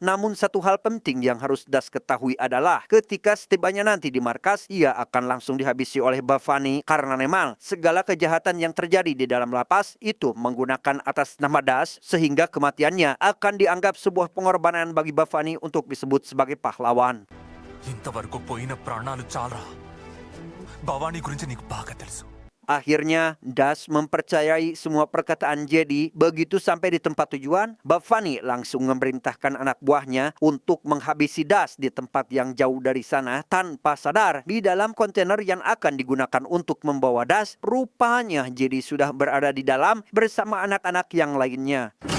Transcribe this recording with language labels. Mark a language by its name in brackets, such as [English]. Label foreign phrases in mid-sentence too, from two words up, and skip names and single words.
[Indonesian] Namun satu hal penting yang harus Das ketahui adalah ketika setibanya nanti di markas, ia akan langsung dihabisi oleh Bavani karena memang segala kejahatan yang terjadi di dalam lapas itu menggunakan atas nama Das, sehingga kematiannya akan dianggap sebuah pengorbanan bagi Bavani untuk disebut sebagai pahlawan. [Telugu] ఇంతవరకు పోయిన ప్రాణాలు చాలా. భవానీ గురించి నీకు బాగా తెలుసు. [Indonesian] Akhirnya, Das mempercayai semua perkataan Jadi. Begitu sampai di tempat tujuan, Bavani langsung memerintahkan anak buahnya untuk menghabisi Das di tempat yang jauh dari sana. Tanpa sadar, di dalam kontainer yang akan digunakan untuk membawa Das, rupanya Jadi sudah berada di dalam bersama anak-anak yang lainnya.